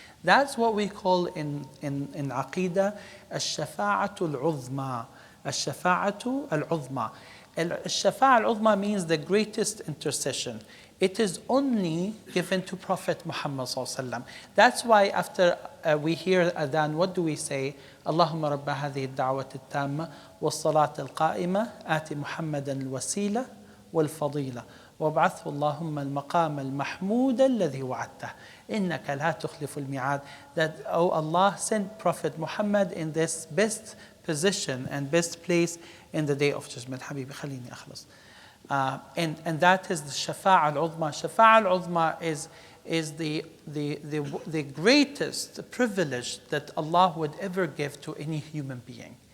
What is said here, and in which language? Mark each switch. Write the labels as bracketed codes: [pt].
[en] That's what we call in Aqeedah [ar] الشفاعة العظمى. الشفاعة العظمى. الشفاعة العظمى [en] means the greatest intercession. It is only given to Prophet Muhammad ﷺ. That's why after we hear adhan, what do we say? [ar] اللهم رب هذه الدعوة التامة والصلاة القائمة آت محمدا الوسيلة والفضيلة وابعثه اللهم المقام المحمود الذي وعدته إنك لا تخلف الميعاد. [en] That, oh Allah, send Prophet Muhammad in this best position and best place in the day of judgment. [ar] حبيبي خليني أخلص. [en] And that is the Shafa'a al-Uzma. Shafa'a al-Uzma is the greatest privilege that Allah would ever give to any human being.